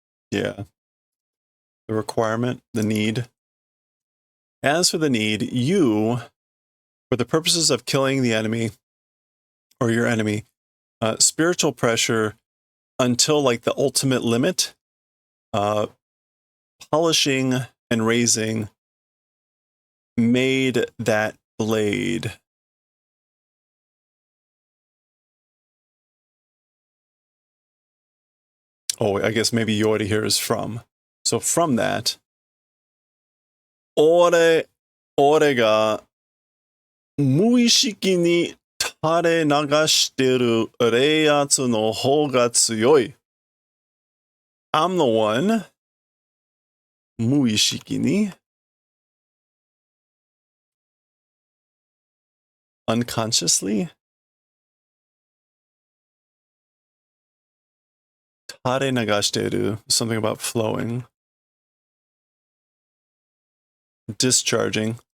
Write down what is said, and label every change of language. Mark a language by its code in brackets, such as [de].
[en] Yeah. The requirement, the need. As for the need, you, for the purposes of killing the enemy or your enemy, spiritual pressure until like the ultimate limit, polishing and raising made that blade. Oh, I guess maybe Yori here is from. [ja] So from that, 俺が無意識に垂れ流してる冷圧の方が強い. [en] I'm the one [ja] 無意識に [en] unconsciously [ja] 垂れ流してる [en] something about flowing, discharging.